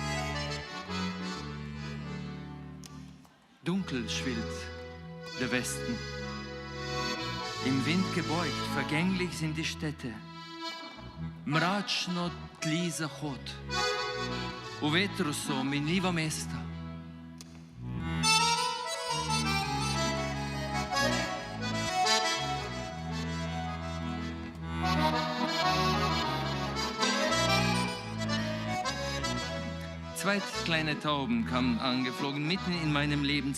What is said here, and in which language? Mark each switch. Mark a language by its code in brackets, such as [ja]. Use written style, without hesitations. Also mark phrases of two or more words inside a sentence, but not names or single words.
[de] Dunkel schwillt der Westen, im Wind gebeugt, vergänglich sind die Städte. [sl] Mračno tli zahod, v vetru so minljiva mesta. [de] Zwei kleine Tauben kamen angeflogen, mitten in meinem Leben.